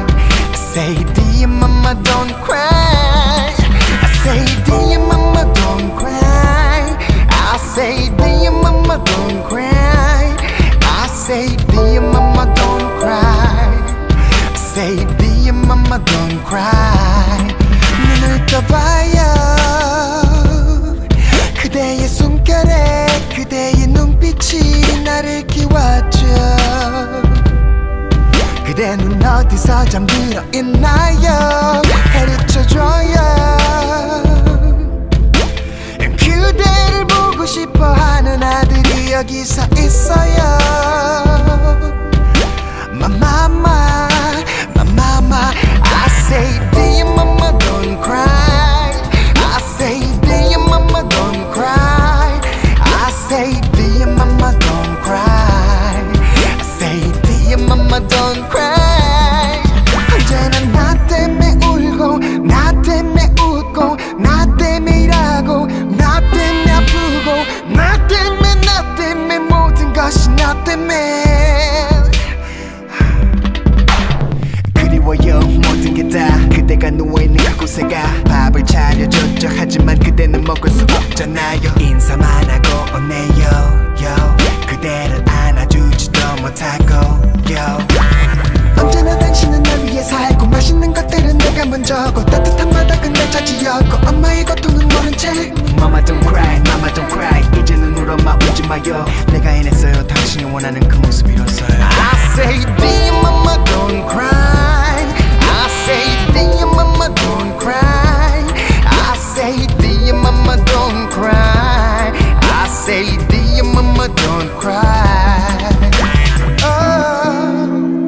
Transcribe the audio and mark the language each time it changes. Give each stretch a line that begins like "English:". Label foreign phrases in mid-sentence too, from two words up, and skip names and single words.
English: I say dear mama don't cry. I say dear mama don't cry. I say dear mama don't cry. I say dear mama don't cry. I say dear mama don't cry.
Korean: 눈을 떠봐요. 그대의 숨결에 그대의 눈빛이 나를 키워줘. 그대는 어디서 잠들어 있나요? 가르쳐줘요. 그대를 보고 싶어하는 아들이 여기서 있어요.
English: My mama, my mama. I say dear mama don't cry. I say dear mama don't cry. I say dear mama don't cry. I say dear mama don't cry.
Korean: 언제나 나 때문에 울고 나 때문에 웃고 나 때문에 일하고 나 때문에 아프고 나 때문에 모든 것이 나 때문에. 그리워요 모든 게 다 그대가 누워있는 그곳에 가 밥을 차려줬죠. 하지만 그대는 먹을 수 없잖아요. 인사만 하고 오네요. 그대를 안아주지도 못하고 언제나 당신은 날 위해 살고 맛있는 것들은 내가 먼저고 따뜻한 바닥은 내 차지였고 엄마의 고통은 모른 채
English: Mama don't cry, mama don't cry
Korean: 이제는 울어 마 울지 마요 내가 해냈어요 당신이 원하는 그 모습이었어요
English: I say dear mama don't cry I say dear mama don't cry I say dear mama don't cry I say dear mama don't cry oh.